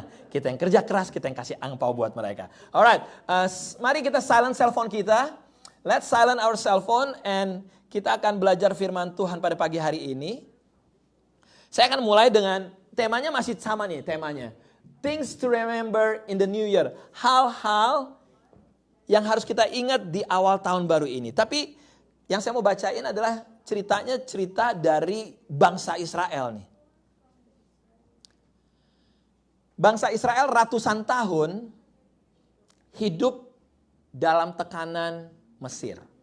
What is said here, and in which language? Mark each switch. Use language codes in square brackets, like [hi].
[id] Kita yang kerja keras, kita yang kasih angpau buat mereka. [en] Alright, [id] mari kita silent cell phone kita. [en] Let's silent our cell phone and [id] kita akan belajar firman Tuhan pada pagi hari ini. Saya akan mulai dengan temanya masih sama nih, temanya. [en] Things to remember in the new year. [id] Hal-hal yang harus kita ingat di awal tahun baru ini. Tapi yang saya mau bacain adalah cerita dari bangsa Israel nih. Bangsa Israel ratusan tahun hidup dalam tekanan Mesir.